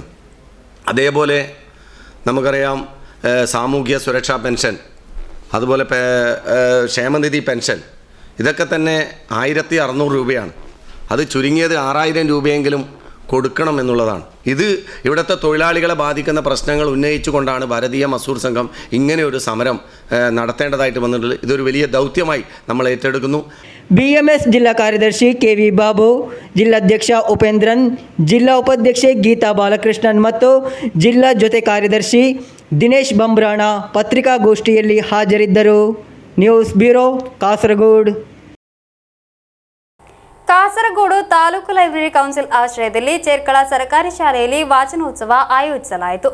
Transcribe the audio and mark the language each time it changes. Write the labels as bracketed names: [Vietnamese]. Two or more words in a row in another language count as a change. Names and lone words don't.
[Malayalam] അതേപോലെ നമുക്കറിയാം, സാമൂഹ്യ സുരക്ഷാ പെൻഷൻ, അതുപോലെ ക്ഷേമനിധി പെൻഷൻ, ഇതൊക്കെ തന്നെ 1,600 രൂപയാണ്. അത് ചുരുങ്ങിയത് 6,000 രൂപയെങ്കിലും കൊടുക്കണം എന്നുള്ളതാണ്. ഇത് ഇവിടുത്തെ തൊഴിലാളികളെ ബാധിക്കുന്ന പ്രശ്നങ്ങൾ ഉന്നയിച്ചുകൊണ്ടാണ് ഭാരതീയ മസൂർ സംഘം ഇങ്ങനെ ഒരു സമരം നടത്തേണ്ടതായിട്ട് വന്നിട്ടുള്ളത്. ഇതൊരു വലിയ ദൗത്യമായി നമ്മൾ ഏറ്റെടുക്കുന്നു. [Kannada] BMS ಜಿಲ್ಲಾ ಕಾರ್ಯದರ್ಶಿ KV ಬಾಬು, ಜಿಲ್ಲಾಧ್ಯಕ್ಷ ಉಪೇಂದ್ರನ್, ಜಿಲ್ಲಾ ಉಪಾಧ್ಯಕ್ಷೆ ಗೀತಾ ಬಾಲಕೃಷ್ಣನ್ ಮತ್ತು ಜಿಲ್ಲಾ ಜೊತೆ ಕಾರ್ಯದರ್ಶಿ ದಿನೇಶ್ ಬಂಬ್ರಾಣ ಪತ್ರಿಕಾಗೋಷ್ಠಿಯಲ್ಲಿ ಹಾಜರಿದ್ದರು. ನ್ಯೂಸ್ ಬ್ಯೂರೋ, ಕಾಸರಗೋಡು. ಕಾಸರಗೋಡು ತಾಲೂಕು ಲೈಬ್ರರಿ ಕೌನ್ಸಿಲ್ ಆಶ್ರಯದಲ್ಲಿ ಚೆರ್ಕಳ ಸರ್ಕಾರಿ ಶಾಲೆಯಲ್ಲಿ ವಾಚನೋತ್ಸವ ಆಯೋಜಿಸಲಾಯಿತು.